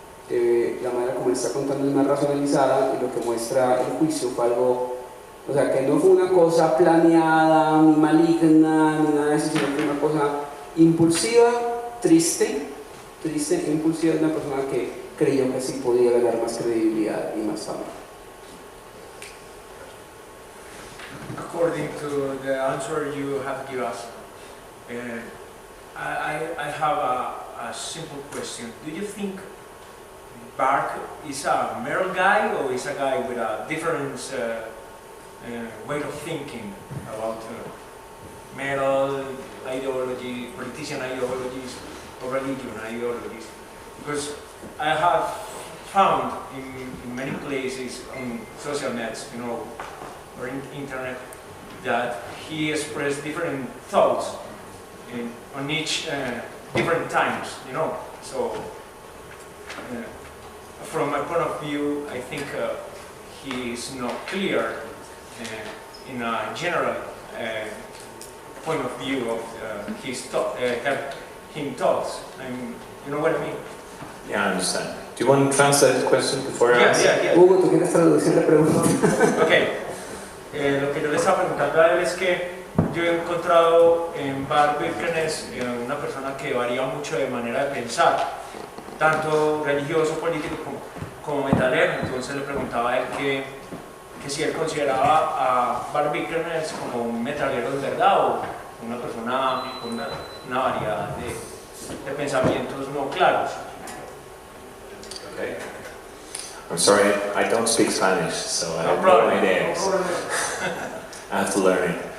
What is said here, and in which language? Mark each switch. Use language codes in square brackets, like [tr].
[es] La manera como él está contando es más racionalizada, y lo que muestra el juicio fue algo, o sea, que no fue una cosa planeada, ni maligna, ni nada de eso, sino que fue una cosa impulsiva, triste e impulsiva, de una persona que creyó que así podía ganar más credibilidad y más fama. [en] According to the answer you have given us, I have a simple question. Do you think Bach is a metal guy, or is a guy with a different way of thinking about metal ideology, politician ideologies, or religion ideologies? Because I have found in many places on social nets, or in internet, that he expressed different thoughts on each different times, So from my point of view, I think he is not clear in a general point of view of his thoughts. You know what I mean? Yeah, I understand. Do you want to translate the question before I answer? Yeah. [es] Hugo, ¿tú quieres traducir la pregunta? Ok. Lo que yo le estaba preguntando a él es que yo he encontrado en Bart Vikernes una persona que varía mucho de manera de pensar, tanto religioso, político como metalero. Entonces le preguntaba a él que si él consideraba a Bart Vikernes como un metalero de verdad o una persona con una variedad de pensamientos no claros. [en] Okay. I'm sorry, I don't speak Spanish, so I have no idea. I have to learn it.